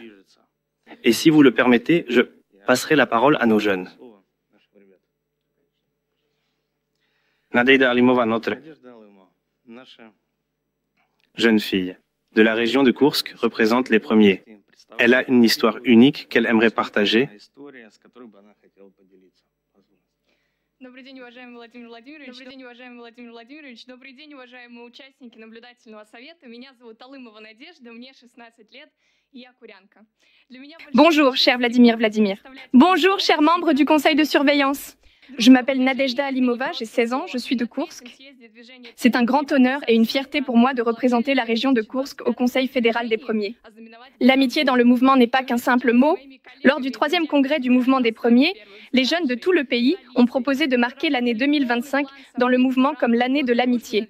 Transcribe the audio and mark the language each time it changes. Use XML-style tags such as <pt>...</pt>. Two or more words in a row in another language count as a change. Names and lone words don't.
<fr>Et si vous le permettez, je passerai la parole à nos jeunes. Nadejda Alimova, notre jeune fille de la région de Koursk, représente les premiers. Elle a une histoire unique qu'elle aimerait partager.</fr> <ru>Добрый день, уважаемый Владимир Владимирович. Добрый день, уважаемый Владимир Владимирович. Добрый день, уважаемые участники наблюдательного совета. Меня зовут Алымова Надежда, мне 16 лет, и я курянка.</ru> <fr>Bonjour, cher Vladimir Vladimir. Bonjour, chers membres du conseil de surveillance. Je m'appelle Nadejda Alimova, j'ai 16 ans, je suis de Koursk. C'est un grand honneur et une fierté pour moi de représenter la région de Koursk au Conseil fédéral des premiers. L'amitié dans le mouvement n'est pas qu'un simple mot. Lors du 3e congrès du mouvement des premiers, les jeunes de tout le pays ont proposé de marquer l'année 2025 dans le mouvement comme l'année de l'amitié.</fr>